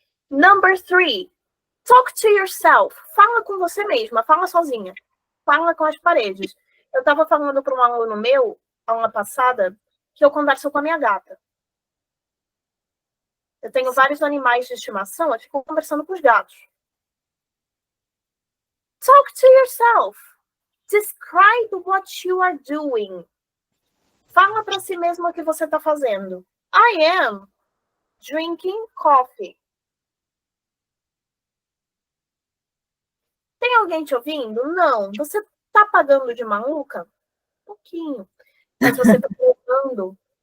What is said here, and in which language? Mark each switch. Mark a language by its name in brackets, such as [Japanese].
[Portuguese] Number 3. Talk to yourself. Fala com você mesma, fala sozinha. Fala com as paredes. Eu estava falando para um aluno meu, aula passada, que eu converso com a minha gata. Eu tenho vários animais de estimação, eu fico conversando com os gatos. [English] Talk to yourself. Describe what you are doing. [Portuguese] Fala para si mesmo o que você está fazendo. I am drinking coffee. Tem alguém te ouvindo? Não. Você está pagando de maluca? Um pouquinho. Mas você está treinando.